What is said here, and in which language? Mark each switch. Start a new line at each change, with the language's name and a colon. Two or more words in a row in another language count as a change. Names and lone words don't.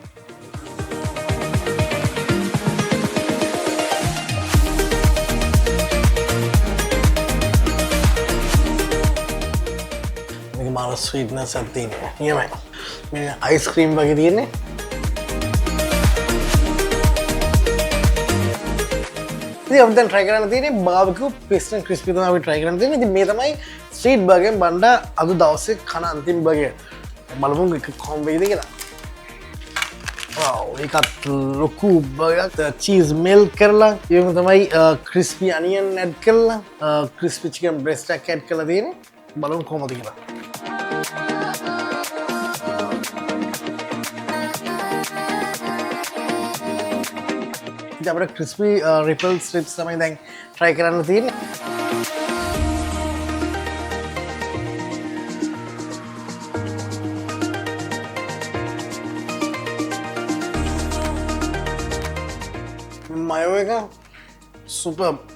Sinhala: මේක මාර sweetness එකක් තියෙනවා. නියමයි. මේ
English: ice cream
Sinhala: වගේ තියෙන්නේ. අපි දැන් try කරන්න තියෙන්නේ
English: barbecue piston crispy
Sinhala: තමයි අපි try කරන්න තියෙන්නේ. ඉතින් මේ තමයි
English: street burger
Sinhala: බණ්ඩ අද දවසේ කන අන්තිම burger. බලමු එක කොහොම වෙයිද කියලා. wow ඒකත් ලොකු burger එකක්
English: cheese melt
Sinhala: කරලා ඒක තමයි
English: crispy onion add
Sinhala: කරලා
English: crispy chicken breast
Sinhala: එකක් add කරලා තියෙන්නේ. බලමු කොහොමද කියලා. අපිට
English: crispy ripple strips
Sinhala: තමයි දැන් try කරන්න තියෙන්නේ.
English: mayo එක superb.